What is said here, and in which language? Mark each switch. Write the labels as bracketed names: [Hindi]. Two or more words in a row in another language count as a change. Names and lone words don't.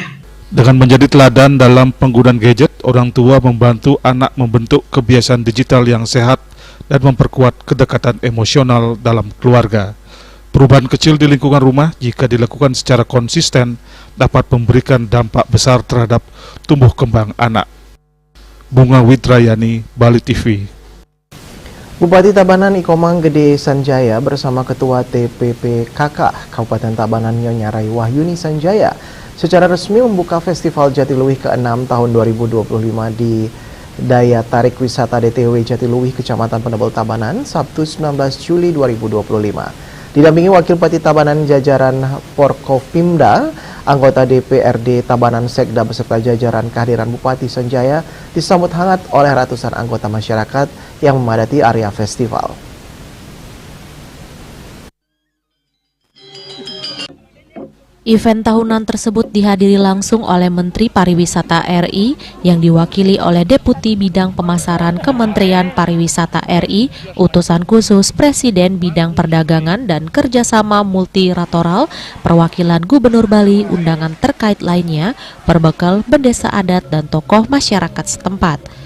[Indonesian] Dengan menjadi teladan dalam penggunaan gadget, orang tua membantu anak membentuk kebiasaan digital yang sehat dan memperkuat kedekatan emosional dalam keluarga. Perubahan kecil di lingkungan rumah jika dilakukan secara konsisten dapat memberikan dampak besar terhadap tumbuh kembang anak. Bunga Widrayani, Bali TV. Bupati Tabanan Ikomang Gede Sanjaya bersama Ketua TPPKK Kabupaten Tabanan Nyonya Rai Wahyuni Sanjaya secara resmi membuka Festival Jatiluwih ke-6 tahun 2025 di Daya Tarik Wisata DTW Jatiluwih Kecamatan Penebel Tabanan Sabtu 19 Juli 2025. Didampingi Wakil Bupati Tabanan jajaran Porkopimda, anggota DPRD Tabanan Sekda beserta jajaran, kehadiran Bupati Sanjaya disambut hangat oleh ratusan anggota masyarakat yang memadati area festival. Event tahunan tersebut dihadiri langsung oleh Menteri Pariwisata RI yang diwakili oleh Deputi Bidang Pemasaran Kementerian Pariwisata RI, Utusan Khusus Presiden Bidang Perdagangan dan Kerjasama Multilateral, perwakilan Gubernur Bali, undangan terkait lainnya, berbekal bendesa adat dan tokoh masyarakat setempat.